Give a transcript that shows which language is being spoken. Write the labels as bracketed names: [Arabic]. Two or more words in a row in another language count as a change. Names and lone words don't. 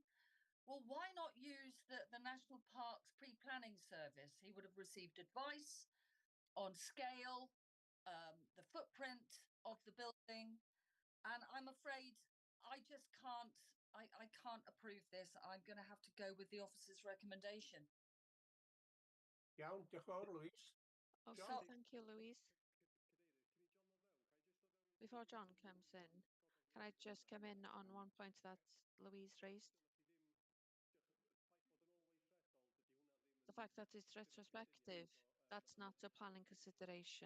[English] Well, why not use the National Parks pre-planning service? He would have received advice on scale, the footprint of the building. And I'm afraid I just can't, I can't approve this. I'm going to have to go with the officer's recommendation. [Welsh] Iawn, diolch yn fawr, Louise. [English] Okay, So- thank you, Louise. Before John comes in, can I just come in on one point that Louise raised? The fact that it's retrospective, that's not a planning consideration.